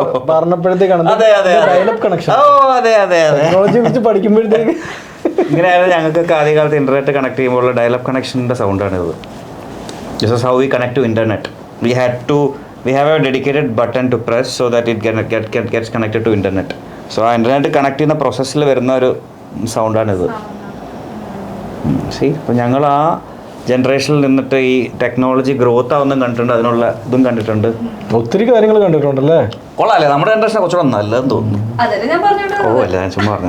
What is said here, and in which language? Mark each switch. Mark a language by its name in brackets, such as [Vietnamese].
[Malayalam] പറഞ്ഞപ്പോഴത്തേക്കാണ് dial-up connection. ടെക്നോളജിയെ കുറിച്ച് പഠിക്കുമ്പോഴത്തേക്ക് ഇങ്ങനെയാണ് ഞങ്ങൾക്ക് ആദ്യകാലത്ത് ഇന്റർനെറ്റ് കണക്ട് ചെയ്യുമ്പോൾ ഡയലപ്പ് കണക്ഷൻ്റെ സൗണ്ടാണ് ഇത്. [English] This is how we connect to internet. We have a dedicated button to press so that it gets connected to internet. [Malayalam] So ആ internet connect ചെയ്യുന്ന പ്രോസസ്സിൽ വരുന്ന ഒരു സൗണ്ടാണിത്. അപ്പോൾ ഞങ്ങൾ ആ ജനറേഷനിൽ നിന്നിട്ട് ഈ ടെക്നോളജി ഗ്രോത്ത് ആവുന്നതും കണ്ടിട്ടുണ്ട്, അതിനുള്ള ഇതും കണ്ടിട്ടുണ്ട്. ഒത്തിരി കാര്യങ്ങൾ കണ്ടിട്ടുണ്ടല്ലേ. കൊള്ളാല്ലേ? നമ്മുടെ ജനറേഷനെ കുറച്ചുകൂടെ നല്ലതെന്ന് തോന്നുന്നു. ഓ അല്ല, ഞാൻ ചുമ്മാ പറഞ്ഞു.